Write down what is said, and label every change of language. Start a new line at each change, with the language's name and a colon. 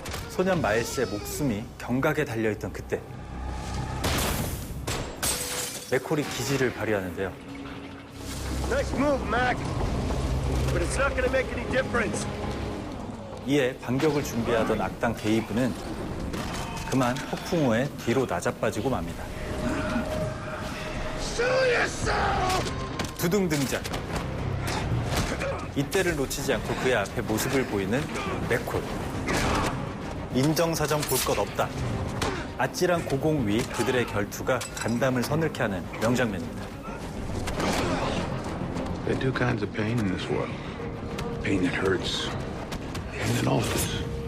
Korean: 소년 마일스의 목숨이 경각에 달려있던 그때 맥콜이 기지를 발휘하는데요.
English: Nice move, Mac. But it's not gonna make any difference.
Korean: 이에 반격을 준비하던 악당 데이브는 그만 폭풍우에 뒤로 나자빠지고 맙니다. 두둥 등장. 이때를 놓치지 않고 그의 앞에 모습을 보이는 맥콜. 인정사정 볼 것 없다. 아찔한 고공 위 그들의 결투가 간담을 서늘케 하는 명장면입니다.
English: There are two kinds of pain in this world. Pain that hurts, pain that alters.